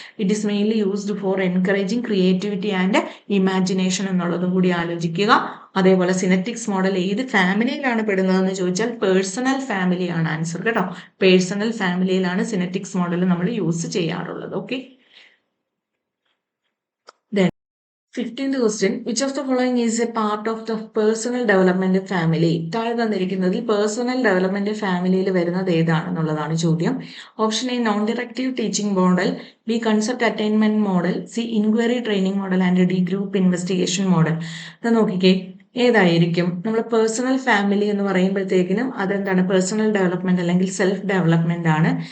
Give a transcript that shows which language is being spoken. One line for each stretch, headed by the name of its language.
English: it is mainly used for encouraging creativity and imagination
Malayalam: എന്നുള്ളതും കൂടി ആലോചിക്കുക. അതേപോലെ സിനറ്റിക്സ് മോഡൽ ഏത് ഫാമിലിയിലാണ് പെടുന്നതെന്ന് ചോദിച്ചാൽ പേഴ്സണൽ ഫാമിലിയാണ് ആൻസർ കേട്ടോ. പേഴ്സണൽ ഫാമിലിയിലാണ് സിനറ്റിക്സ് മോഡൽ നമ്മൾ യൂസ് ചെയ്യാറുള്ളത്. Okay.
English: 15th question. Which of the following is a part of the personal development family?
Malayalam: താഴെ തന്നിരിക്കുന്നതിൽ പേഴ്സണൽ ഡെവലപ്മെന്റ് ഫാമിലിയിൽ വരുന്നത് ഏതാണെന്നുള്ളതാണ് ചോദ്യം.
English: Option A non directive teaching model, B concept attainment model, C inquiry training model and D group investigation model.
Malayalam: അത് നോക്കിക്കേ, ഏതായിരിക്കും? നമ്മൾ personal family എന്ന് പറയുമ്പോഴത്തേക്കിനും അതെന്താണ്, പേഴ്സണൽ ഡെവലപ്മെന്റ് അല്ലെങ്കിൽ സെൽഫ് ഡെവലപ്മെന്റ് ആണ്.